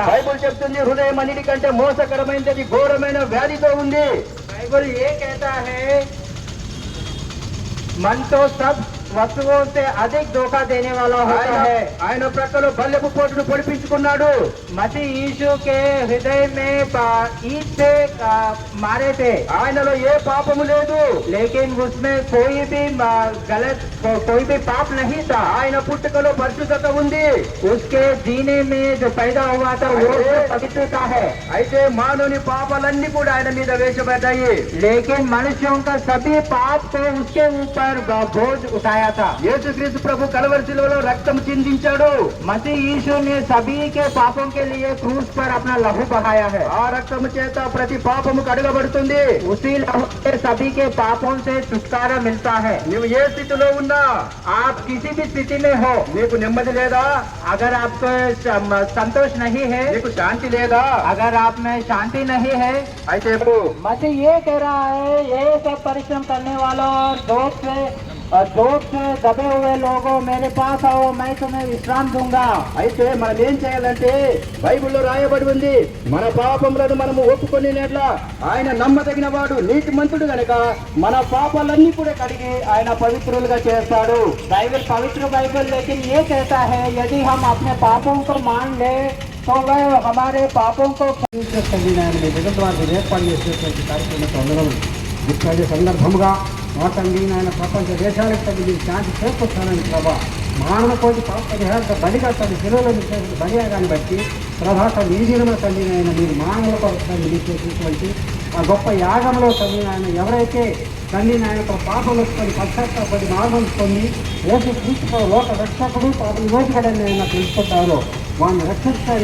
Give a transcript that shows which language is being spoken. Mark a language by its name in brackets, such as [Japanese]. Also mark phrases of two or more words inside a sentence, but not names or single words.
[Telugu] బైబుల్ చెప్తుంది హృదయం అన్నిటికంటే మోసకరమైనది, ఘోరమైన వ్యాధితో ఉంది. [Hindi] बाइबल ये कहता है मन तो सब वस्तुओं से अधिक धोखा देने वाला होता है। [Telugu] ఆయన ప్రక్కలో బల్లెపు పోటును పొడిపించుకున్నాడు. [Hindi] मसीह यीशु के हृदय में ईंट से मारे थे, [Telugu] ఆయనలో ఏ పాపము లేదు. [Hindi] लेकिन उसमें कोई भी गलत कोई भी पाप नहीं था। [Telugu] ఆయన పుట్టుకలో పరిశుద్ధత ఉంది. [Hindi] उसके जीने में जो पैदा हुआ था वो पवित्रता है। [Telugu] అయితే మానవుని పాపాలన్నీ కూడా ఆయన మీద వేసబడ్డాయి. [Hindi] लेकिन मनुष्यों का सभी पाप को उसके ऊपर बोझ उठाया था। [Telugu] యేసుక్రీస్తు ప్రభు కలవరి శిలువలో రక్తం చిందించాడు. [Hindi] मसीह यीशु ने सभी के पापों के लिए क्रूस पर अपना लहू बहाया है। [Telugu] ఆ రక్తము చేత ప్రతి పాపము కడగబడుతుంది. [Hindi] उसी लहू से सभी के पापों से छुटकारा मिलता है। [Telugu] నువ్వు ఏ స్థితిలో ఉన్నా, [Hindi] आप किसी भी स्थिति में हो, [Telugu] నీకు నెమ్మది లేదా, [Hindi] अगर आपको संतोष नहीं है, [Telugu] నీకు శాంతి లేదా, [Hindi] अगर आप में शांति नहीं है, [Telugu] అయితే [Hindi] मसीह ये कह रहा है, ये सब परिश्रम करने वालों और जोश से दबे हुए लोगों मेरे पास आओ, मैं तुम्हें विश्राम दूंगा। [Telugu] అయితే మనం ఏం చేయాలంటే బైబిల్లో రాయబడి ఉంది, మన పాపములను మనము ఒప్పుకొనినట్ల ఆయన నమ్మదగిన వాడు నీతిమంతుడు గనక మన పాపాలన్నీ కూడా కడిగి ఆయన పవిత్రులుగా చేస్తాడు. [Hindi] बाइबल पवित्र बाइबल लेकिन ये कहता है यदि हम अपने पापों को मान ले तो वह हमारे पापों को [Telugu] జగద్వారు ఏర్పాటు చేసేటువంటి కార్యక్రమం ఇట్లాంటి సందర్భముగా తండ్రి నాయన ప్రపంచ దేశాలకు తగ్గి మీరు శాంతి చేకూర్చాలని ప్రభా, మానవ కోటి పాప పరిహార బలిగా తన శిలువలో బలియాగాన్ని బట్టి ప్రభాత నీదిన తండ్రి నాయన మీరు మానవుల కొరకు మీరు చేసినటువంటి ఆ గొప్ప యాగంలో తండ్రి నాయన ఎవరైతే తండ్రి నాయన పాపలొచ్చుకొని పశ్చాత్తాపడి మార్గం పొంది యేసు క్రీస్తు లోక రక్షకుడు పాపం మోసగడని ఆయన తెలుసుకుంటారో వాడిని రక్షిస్తారు.